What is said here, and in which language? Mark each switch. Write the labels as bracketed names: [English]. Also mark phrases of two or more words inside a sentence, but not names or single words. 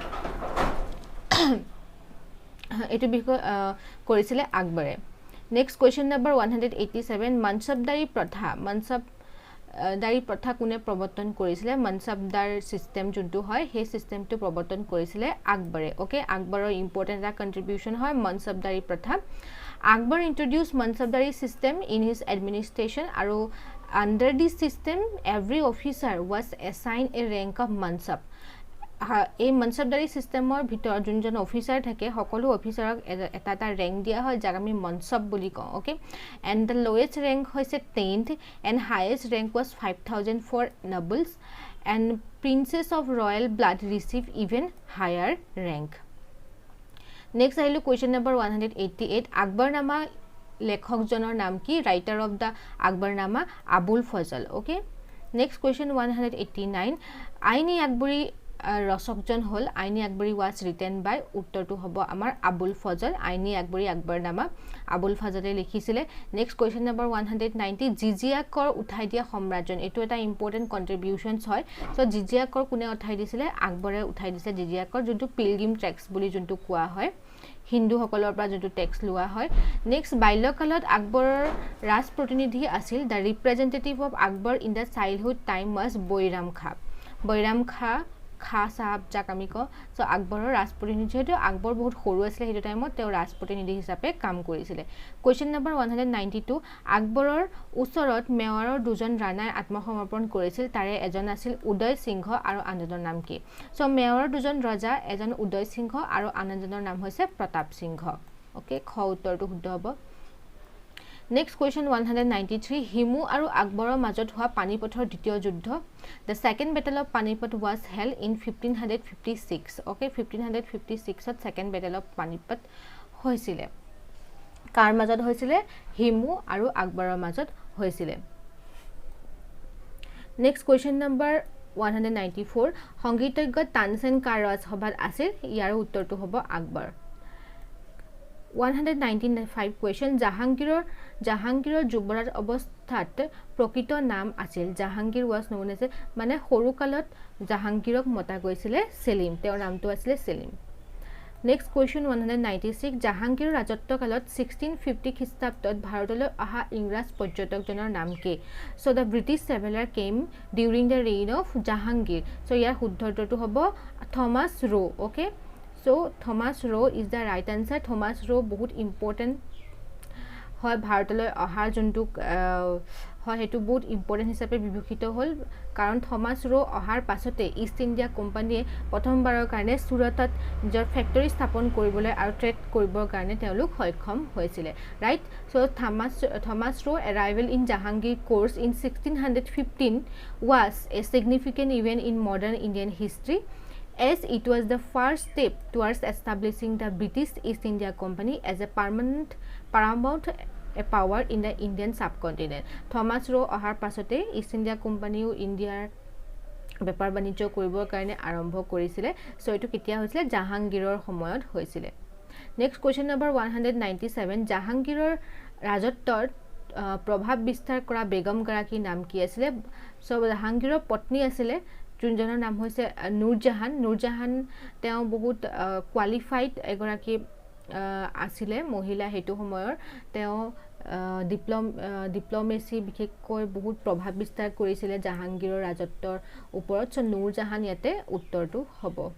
[Assamese] কৰিছিলে আকবৰে [English] next question number [Assamese] 187 মনসবদাৰী প্ৰথা কোনে প্ৰৱৰ্তন কৰিছিলে মনসবদাৰ সিস্টেম যোনটো হয় সেই সিস্টেমটো প্ৰৱৰ্তন কৰিছিলে আকবৰে ওকে আকবৰৰ ইম্পৰ্টেন্ট এটা কন্ট্ৰিবিউশন হয় মনসবদাৰী প্ৰথা [English] Akbar introduce mansabdari system in his administration আৰু under this system every officer was assigned a rank of mansab [Assamese] এই মনসবদাৰী সিস্টেমৰ ভিতৰ যোনজন অফিচাৰ থাকে সকলো অফিচাৰক এটা ৰেংক দিয়া হয় যাক আমি মনসব বুলি কওঁ ওকে [English] and the lowest rank হৈছে 10th and highest rank was 5000 for nobles and princes of royal blood receive even higher rank [Assamese] next আহিলো [English] question number [Assamese] 188 আকবৰনামা লেখকজনৰ নাম কি [English] writer of the [Assamese] আকবৰনামা আবুল ফজল ওকে [English] next question [Assamese] 189 আইনি আকবৰী ৰচকজন হল আইনি আকবৰী [English] was written by [Assamese] উত্তৰটো হ'ব আমাৰ আবুল ফজল আইনি আকবৰী আকবৰনামা আবুল ফজলে লিখিছিলে [English] next question number [Assamese] 190 জিজিয়া কৰ উঠাই দিয়া সম্ৰাটজন এটো এটা [English] important contributions [Assamese] হয় সো জিজিয়া কৰ কোনে উঠাই দিছিলে আকবৰে উঠাই দিছে জিজিয়া কৰ যোনটো [English] pilgrim tax [Assamese] বুলি যোনটো কোৱা হয় হিন্দু সকলৰ পৰা যোনটো ট্যাক্স লোৱা হয় নেক্সট বাল্যকালত আকবৰৰ ৰাজ প্ৰতিনিধি আছিল [English] the representative of Akbar in the childhood time was [Assamese] বৈৰাম খা সাহাব যাক আমি কওঁ সো আকবৰৰ ৰাজপ্ৰতিনিধি হেতু আকবৰ বহুত সৰু আছিল হেতু টাইমত তেওঁ ৰাজপ্ৰতিনিধি হিচাপে কাম কৰিছিলে [English] question number [Assamese] 192 আকবৰৰ ওচৰত মেৱাৰৰ দুজন ৰাণাই আত্মসমৰ্পণ কৰিছিল তাৰে এজন আছিল উদয় সিংহ আৰু আনজনৰ নাম কি সো মেৱাৰৰ দুজন ৰজা এজন উদয় সিংহ আৰু আনজনৰ নাম হৈছে প্ৰতাপ সিংহ ওকে খ উত্তৰটো শুদ্ধ হ'ব [English] Next question [Assamese] 193 Himu আৰু আকবৰৰ মাজত হোৱা পানিপথৰ দ্বিতীয় যুদ্ধ [English] The second battle of Panipat was held in 1556 okay [Assamese] 1556 ত [English] second battle of Panipat [Assamese] হৈছিলে কাৰ মাজত হৈছিলে হিমু আৰু আকবৰৰ মাজত হৈছিলে [English] Next question number [Assamese] 194 সংগীতজ্ঞ তানসেন কাৰ ৰাজসভাত আছিল ইয়াৰ উত্তৰটো হ'ব আকবৰ 195 question জাহাংগীৰৰ যুৱৰাজ অৱস্থাত প্ৰকৃত নাম আছিল জাহাংগীৰ [English] was known as [Assamese] মানে সৰু কালত জাহাংগীৰক মতা গৈছিলে সেলিম তেওঁৰ নামটো আছিল সেলিম [English] next question [Assamese] 196 জাহাংগীৰৰ ৰাজত্ব কালত 1650 খ্ৰীষ্টাব্দত ভাৰতলৈ অহা ইংৰাজ পৰ্যটকজনৰ নাম কি সো [English] the British traveller came during the reign of Jahangir [Assamese] সো ইয়াৰ শুদ্ধ উত্তৰটো হ'ব থমাস ৰো ওকে [English] So Thomas Roe is the right answer. [Assamese] Thomas Roe बहुत important হয় ভাৰতলৈ অহাৰ যোনটো হয় হেতু বহুত ইম্পৰ্টেন্ট হিচাপে বিবেচিত হ'ল কাৰণ থমাস ৰো অহাৰ পাছতে ইষ্ট ইণ্ডিয়া কোম্পানীয়ে প্ৰথমবাৰৰ কাৰণে সুৰতত নিজৰ ফেক্টৰী স্থাপন কৰিবলৈ আৰু ট্ৰেড কৰিবৰ কাৰণে তেওঁলোক সক্ষম হৈছিল [English] right so থমাস ৰো arrival in Jahangir course in 1615 was a significant event in modern Indian history as it was the first step towards establishing the British East India Company as a paramount a power in the Indian subcontinent. [Assamese] Thomas Roe অহাৰ পাছতে ইষ্ট ইণ্ডিয়া কোম্পানীও ইণ্ডিয়াৰ বেপাৰ বাণিজ্য কৰিবৰ কাৰণে আৰম্ভ কৰিছিলে সো এটো কেতিয়া হৈছিল জাহাংগীৰৰ সময়ত হৈছিল [English] next question number [Assamese] 197 জাহাংগীৰৰ ৰাজত্বৰ প্ৰভাৱ বিস্তাৰ কৰা বেগম গৰাকী নাম কি আছিল সো জাহাংগীৰৰ পত্নী আছিল যোনজনৰ নাম হৈছে নুৰজাহান তেওঁ বহুত কোৱালিফাইড এগৰাকী আছিলে মহিলা হেতু সময়ৰ তেওঁ ডিপ্লোমেসি বিশেষকৈ বহুত প্ৰভাৱ বিস্তাৰ কৰিছিল জাহাংগীৰৰ ৰাজত্বৰ ওপৰত সো নুৰজাহান ইয়াতে উত্তৰটো হ'ব